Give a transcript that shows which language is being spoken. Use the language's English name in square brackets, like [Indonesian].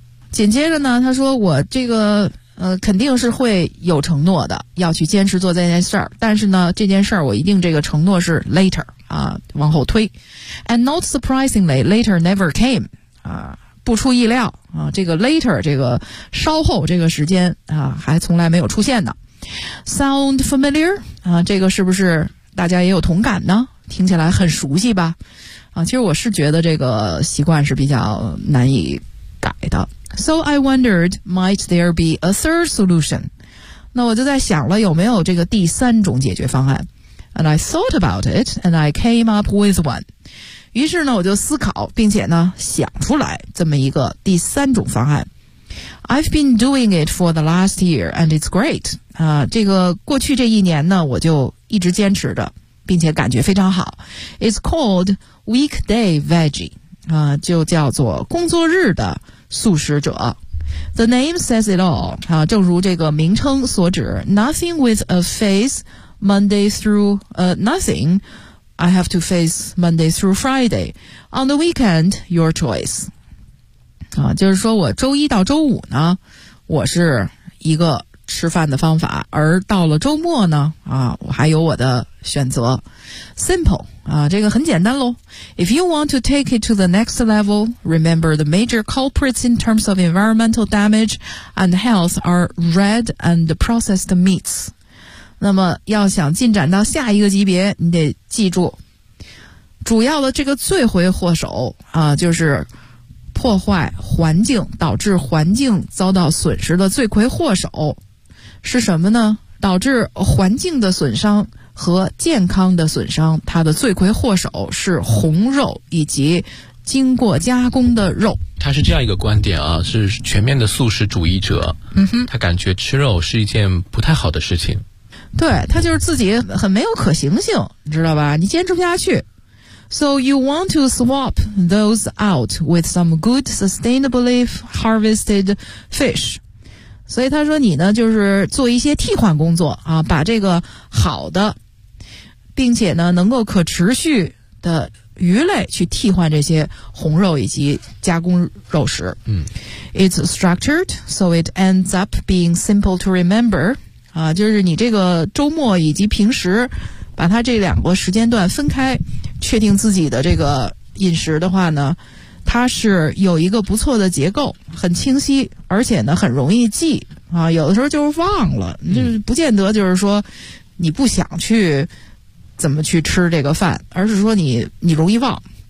[Chinese] 紧接着呢他说我这个肯定是会有承诺的要去坚持做这件事儿但是呢这件事儿我一定这个承诺是 later 啊，往后推 And not surprisingly later never came 啊不出意料啊，这个 later 这个稍后这个时间啊，还从来没有出现呢。 Sound familiar 啊，这个是不是大家也有同感呢？听起来很熟悉吧？啊，其实我是觉得这个习惯是比较难以改的。 [English] So I wondered, might there be a third solution? [Chinese] 那我就在想了，有没有这个第三种解决方案 ？ And I thought about it, and I came up with one. 于是呢我就思考并且呢想出来这么一个第三种方案 I've been doing it for the last year and it's great 啊，这个过去这一年呢我就一直坚持着并且感觉非常好 It's called weekday veggie 啊，就叫做工作日的素食者 [English] The name says it all 啊，正如这个名称所指 Nothing with a face Monday through nothingI have to face Monday through Friday. On the weekend, your choice. [Chinese] 啊，就是说我周一到周五呢，我是一个吃饭的方法，而到了周末呢，啊，我还有我的选择。 Simple, 啊，这个很简单咯。 [English] If you want to take it to the next level, remember the major culprits in terms of environmental damage and health are red and processed meats. [Chinese] 那么要想进展到下一个级别你得记住主要的这个罪魁祸首啊，就是破坏环境导致环境遭到损失的罪魁祸首是什么呢导致环境的损伤和健康的损伤，它的罪魁祸首是红肉以及经过加工的肉。他是这样一个观点啊，是全面的素食主义者。嗯哼，他感觉吃肉是一件不太好的事情。对，他就是自己很没有可行性，你知道吧，你坚持不下去。 [English] So you want to swap those out with some good sustainably harvested fish. [Chinese] 所以他说你呢就是做一些替换工作啊，把这个好的并且呢能够可持续的鱼类去替换这些红肉以及加工肉食。嗯。 [English] It's structured, so it ends up being simple to remember. [Chinese] 啊，就是你这个周末以及平时把它这两个时间段分开，确定自己的这个饮食的话呢，它是有一个不错的结构，很清晰，而且呢很容易记啊，有的时候就是忘了，就不见得就是说你不想去怎么去吃这个饭，而是说你容易忘。